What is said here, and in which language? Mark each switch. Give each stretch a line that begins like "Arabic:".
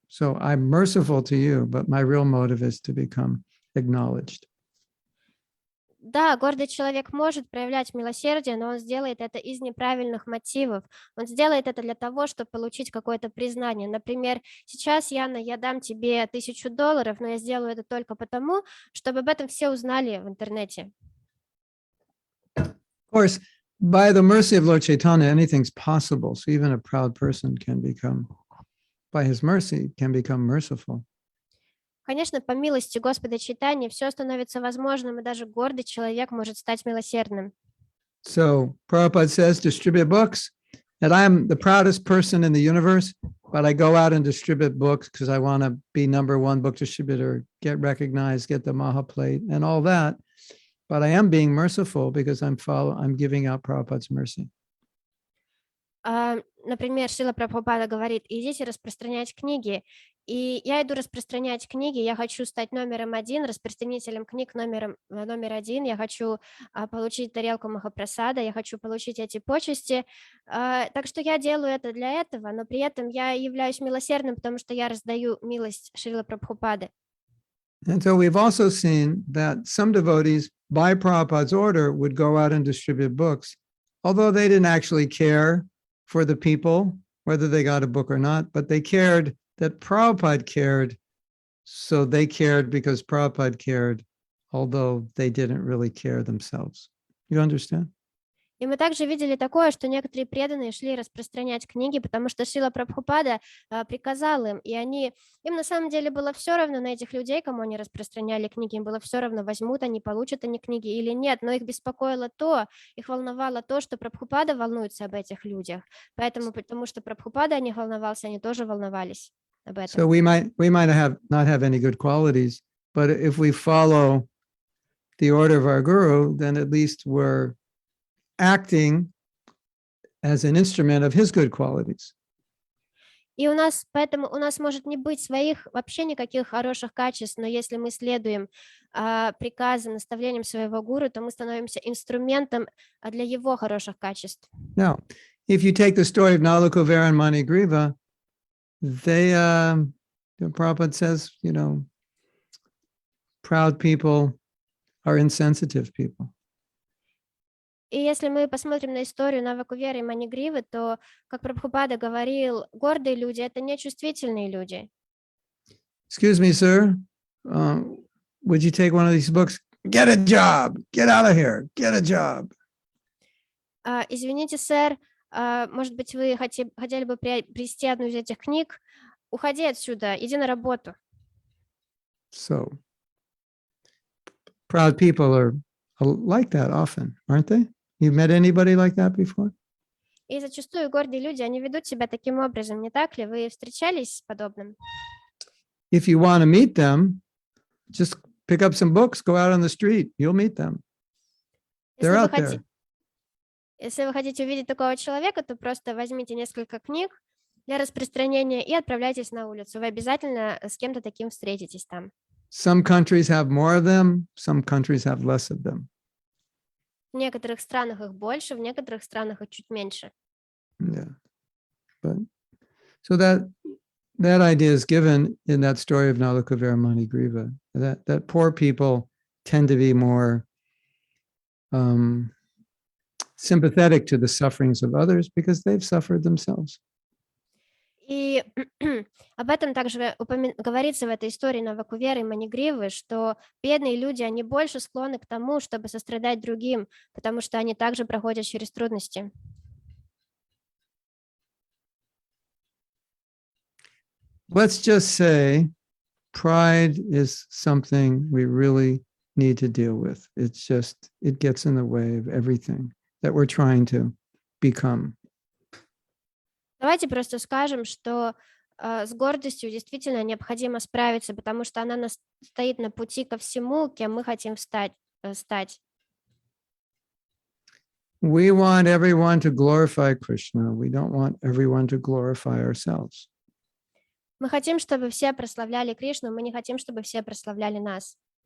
English: So I'm merciful to you, but my real motive is to become acknowledged.
Russian: Да, гордый человек может проявлять милосердие, но он сделает это из неправильных мотивов. Он сделает это для того, чтобы получить какое-то признание. Например, сейчас, Яна, я дам тебе $1000, но я сделаю это только потому, чтобы об этом все узнали в интернете.
English: Of course, by the mercy of Lord Chaitanya, anything's possible. So even a proud person can become, by his mercy, can become merciful.
Russian: Конечно, по милости Господа Чайтаньи все становится возможным, и даже гордый человек может стать милосердным.
English: So Prabhupada says, distribute books, and I'm the proudest person in the universe, but I go out and distribute books because I want to be #1 book distributor, get recognized, get the Maha plate, and all that. But I am being merciful because I'm giving out Prabhupada's mercy.
Russian: Например, Шрила Прабхупада говорит, идите распространять книги. И я иду распространять книги, я хочу стать номером 1, распространителем книг номер 1, я хочу получить тарелку Махапрасада, я хочу получить эти почести. Так что я делаю это для этого, но при этом я являюсь милосердным, потому что я раздаю милость Шрилы Прабхупады.
English: And so we've also seen that some devotees, by Prabhupada's order, would go out and distribute books, although they didn't actually care for the people, whether they got a book or not, but they cared that Prabhupada cared, so they cared because Prabhupada cared, although they didn't really care themselves. You understand?
Russian: И мы также видели такое, что некоторые преданные шли распространять книги, потому что Шрила Прабхупада приказал им, и им на самом деле было все равно на этих людей, кому они распространяли книги, им было все равно, возьмут они, получат они книги или нет, но их беспокоило их волновало то, что Прабхупада волнуется об этих людях, поэтому, потому что Прабхупада о них волновался, они тоже волновались об этом.
English: So we might not have any good qualities, but if we follow the order of our guru, then at least we're acting as an instrument of his good qualities.
Russian: И поэтому у нас может не быть своих вообще никаких хороших качеств, но если мы следуем приказам, наставлениям своего гуру, то мы становимся инструментом для его хороших качеств.
English: Now, if you take the story of Nalakuvara and Manigriva, Prabhupada says, proud people are insensitive people.
Russian: И если мы посмотрим на историю Навакуверы и Манигривы, то, как Прабхупада говорил, гордые люди — это нечувствительные люди.
English: Excuse me, sir. Would you take one of these books? Get a job. Get out of here. Get a job.
Russian: Извините, сэр, может быть, вы хотели бы приобрести одну из этих книг? Уходи отсюда, иди на работу.
English: So, proud people are like that often, aren't they? You met anybody like that before?
Russian: И зачастую гордые люди, они ведут себя таким образом, не так ли? Вы встречались с подобным?
English: If you want to meet them, just pick up some books, go out on the street. You'll meet them. They're out there.
Russian: Если вы хотите увидеть такого человека, то просто возьмите несколько книг для распространения и отправляйтесь на улицу. Вы обязательно с кем-то таким встретитесь там.
English: Some countries have more of them, some countries have less of them.
Russian: В некоторых странах их больше, в некоторых странах их чуть меньше.
English: Yeah. But so that idea is given in that story of Nalakavira Griva, that poor people tend to be more sympathetic to the sufferings of others because they've suffered themselves.
Russian: И об этом также говорится в этой истории Навакуверы и Манигривы, что бедные люди, они больше склонны к тому, чтобы сострадать другим, потому что они также проходят через трудности.
English: Let's just say pride is something we really need to deal with. It gets in the way of everything that we're trying to become.
Russian: Давайте просто скажем, что с гордостью действительно необходимо справиться, потому что она стоит на пути ко всему, кем мы хотим стать.
English: We want everyone to glorify Krishna. We don't want everyone to glorify ourselves.
Russian: Мы хотим, чтобы все прославляли Кришну, мы не хотим, чтобы все прославляли нас.